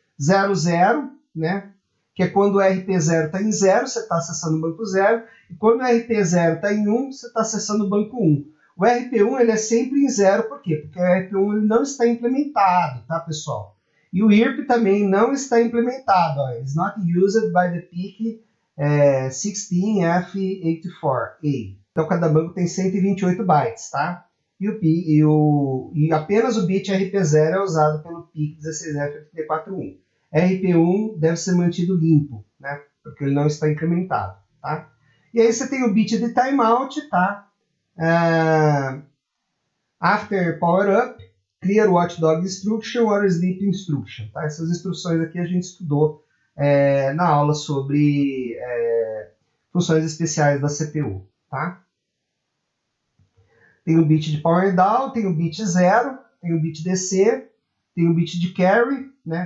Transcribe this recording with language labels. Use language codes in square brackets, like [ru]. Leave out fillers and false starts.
[pt] 00, né? Que é quando o RP0 está em 0, você está acessando o banco 0, e quando o RP0 está em 1, você está acessando o banco 1. O RP1 ele é sempre em 0, por quê? Porque o RP1 ele não está implementado, tá, pessoal? E o IRP também não está implementado. Ó. [en] It's not used by the PIC 16F84A. [pt] Então, cada banco tem 128 bytes, tá? E apenas o bit RP0 é usado pelo PIC 16F84A. RP1 deve ser mantido limpo, né? Porque ele não está incrementado, tá? E aí você tem o bit de timeout, tá? [en] After power up, clear watchdog instruction or sleep instruction. [pt] Tá? Essas instruções aqui a gente estudou na aula sobre funções especiais da CPU. Tá? Tem o bit de power down, tem o bit 0, tem o bit DC, tem o bit de carry, né?